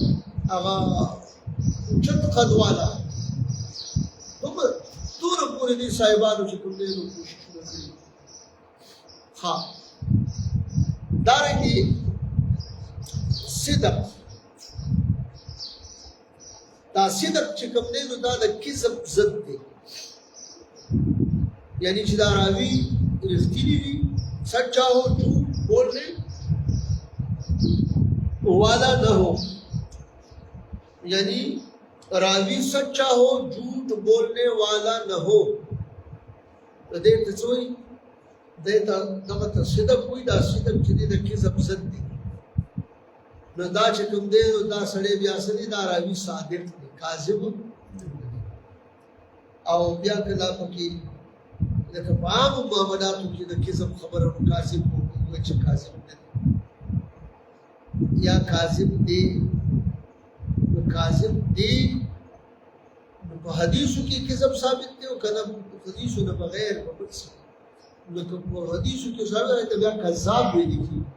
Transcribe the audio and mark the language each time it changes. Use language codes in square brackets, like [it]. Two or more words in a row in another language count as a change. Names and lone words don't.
[ps] اوچت قد والا توره پورې دې صاحبانو چې کوم دی نو کوششونه کړي ها دارنګې صدق دا صدق چې کوم دی نو دا د کذب ضد دی یعنی چې دا راوي رښتینی وي [ur] سچا ہو جھوٹ بولنے والا نہ ہو [ps] یعنی [ur] راوی سچا ہو جھوٹ بولنے والا نہ ہو [ps] دې ته څه وایي دې ته دغه ته صدق وایي دا صدق چې دی د کذب ضد دی نو دا چې کوم دی نو دا سړی بیا څه دی دا راوي صادق دی کاذب او بیا کله پکې لکه په عامو معاملاتو کې د کذب خبره کاذب وایي چې کاذب نه دی یا کاذب دی نو کاذب دی نو په حدیثو کې کذب ثابت دی او کنه حدیثو نه بغیر په بل څه نو په حدیثو کې ثابت دی بیا کذاب ویل کېږي